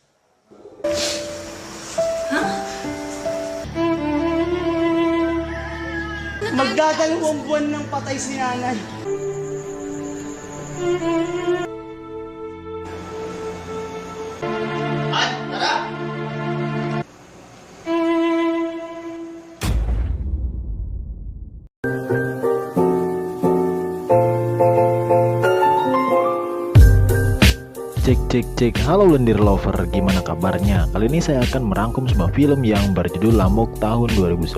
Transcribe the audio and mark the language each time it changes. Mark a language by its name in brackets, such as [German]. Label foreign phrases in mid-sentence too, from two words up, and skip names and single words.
[Filipino] Magdadalawang buwan ng patay si nanay. Ay, tara! [Indonesian] Cek, halo lendir lover, gimana kabarnya? Kali ini saya akan merangkum sebuah film yang berjudul Lamuk tahun 2011.